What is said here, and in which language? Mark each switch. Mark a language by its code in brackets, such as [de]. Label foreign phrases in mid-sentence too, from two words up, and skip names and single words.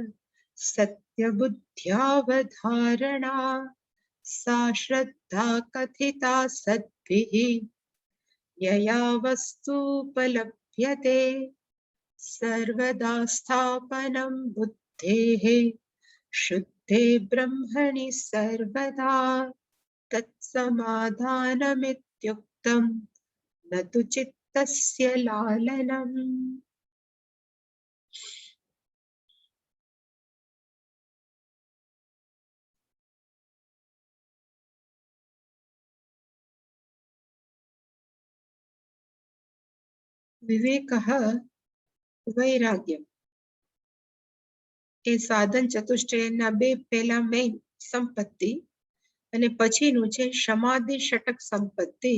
[sa] सत्यबुद्ध्यावधारणा सा श्रद्धा कथिता सद्भिः यया वस्तुपलभ्यते सर्वदा स्थापनं बुद्धेः शुद्धे ब्रह्मणि सर्वदा तत्समाधानमित्युक्तं न तु चित्तस्य लालनम्। વિવેકઃ વૈરાગ્યમ [gu] એ સાધન ચતુષ્ટયના બે પહેલા મેઇન સંપત્તિ અને પછીનું છે સમાધિ ષટક સંપત્તિ.